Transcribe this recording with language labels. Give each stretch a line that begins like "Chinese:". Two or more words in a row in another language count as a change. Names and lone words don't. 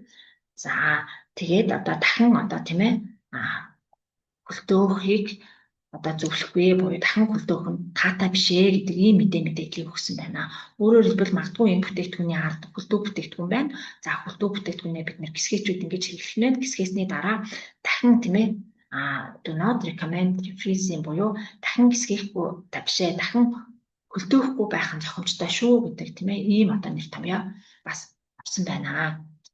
Mongolian: За тэгээд одоо дахин одоо тийм ээ хөлтөөхийг одоо зөвлөхгүй буюу дахин хөлдөөх нь таатай биш ээ гэдэг ийм мэдээллийг өгсөн байна. Өөрөөр хэлбэл магадгүй энэ бүтээгдэхүүний ард хөлдөө бүтээгдэхүүн байна. За хөлдөө бүтээгдэхүүнээ бид нэр гисгэжүүд ингэж хэрэглэх нь гисгээсний дараа дахин тийм ээ
English: do not recommend freezing
Mongolian: буюу дахин гисгээхгүй бишээ дахин хөлдөөхгүй байх нь зохимжтой шүү гэдэг тийм ээ ийм одоо нэр томьёо бас авсан байна.